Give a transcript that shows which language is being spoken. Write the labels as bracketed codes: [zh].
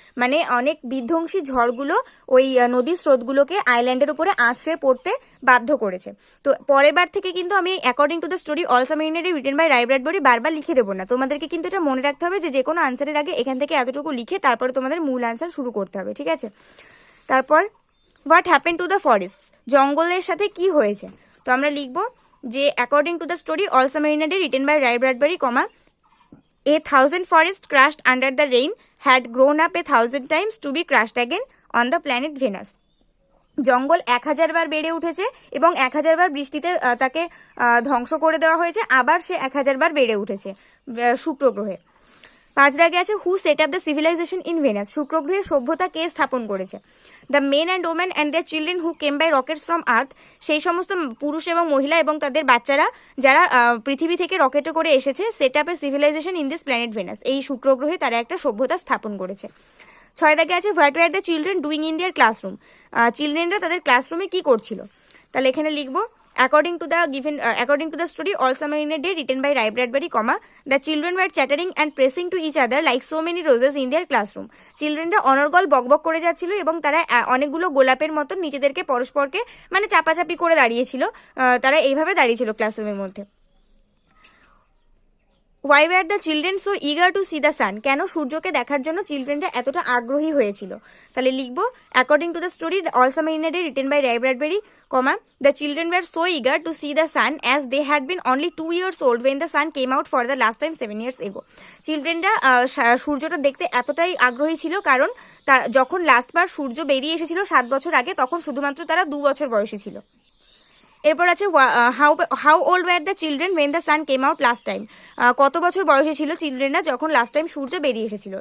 [bn] মানে অনেক বিধ্বংসী ঝড়গুলো ওই নদীর স্রোতগুলোকে আইল্যান্ডের উপরে আছড়ে পড়তে বাধ্য করেছে। তো পরের বার থেকে কিন্তু আমি [en] according to the story all summer in a day written by Ray Bradbury [bn] বারবার লিখে দেবো না। তোমাদেরকে কিন্তু এটা মনে রাখতে হবে যে কোনো আনসারের আগে এখান থেকে এতটুকু লিখে তারপরে তোমাদের মূল আনসার শুরু করতে হবে, ঠিক আছে। তারপর [en] what happen to the forest, [bn] জঙ্গলের সাথে কি হয়েছে। তো আমরা লিখবো যে [en] According to the story all summer in a day written by Ray Bradbury, a 1000 forests crushed under the rain had grown up 1000 times to be crushed again on the planet Venus. [bn] জঙ্গল 1000 বার বেড়ে উঠেছে এবং 1000 বার বৃষ্টিতে তাকে ধ্বংস করে দেওয়া হয়েছে, আবার সে 1000 বার বেড়ে উঠেছে শুক্র গ্রহে। 5 দাগে আছে [en] who set up the civilisation in Venus, [bn] শুক্র গ্রহে সভ্যতা কে স্থাপন করেছে। [en] the men and women and the children who came by rockets from earth, [bn] সেই সমস্ত পুরুষ এবং মহিলা এবং তাদের বাচ্চারা যারা পৃথিবী থেকে রকেটে করে এসেছে, [en] set up a civilisation in this planet Venus, [bn] এই শুক্র গ্রহে তারা একটা সভ্যতা স্থাপন করেছে। 6 দাগে আছে [en] what were the children doing in their classroom, [bn] চিলড্রেনরা তাদের ক্লাসরুমে কি করছিল। তাহলে এখানে লিখবো [en] according to the story all samarine written by Ray Bradbury, the children were chattering and pressing to each other like so many roses in their classroom. [bn] চিলড্রেনরা অনর্গল বকবক করে যাচ্ছিল এবং তারা অনেকগুলো গোলাপের মতো নিজেদেরকে পরস্পরকে মানে চাপাচাপি করে দাঁড়িয়েছিল, তারা এইভাবে দাঁড়িয়েছিল ক্লাসরুমের মধ্যে। [en] Why were the children so eager to see the sun? [bn] কেন সূর্যকে দেখার জন্য চিলড্রেনরা এতটা আগ্রহী হয়েছিল। তাহলে লিখবো [en] According to the story all summer in a day written by Ray Bradbury, the children were so eager to see the sun as they had been only 2 years old when the sun came out for the last time 7 years ago. [bn] চিলড্রেনরা সূর্যটা দেখতে এতটাই আগ্রহী ছিল কারণ যখন লাস্টবার সূর্য বেরিয়ে এসেছিল 7 বছর আগে, তখন শুধুমাত্র তারা 2 বছর বয়সী ছিল। [en] এরপর আছে how old were the children when the sun came out last time, [bn] কত বছর বয়সী ছিল চিলড্রেনরা যখন লাস্ট টাইম সূর্য বেরিয়ে এসেছিল।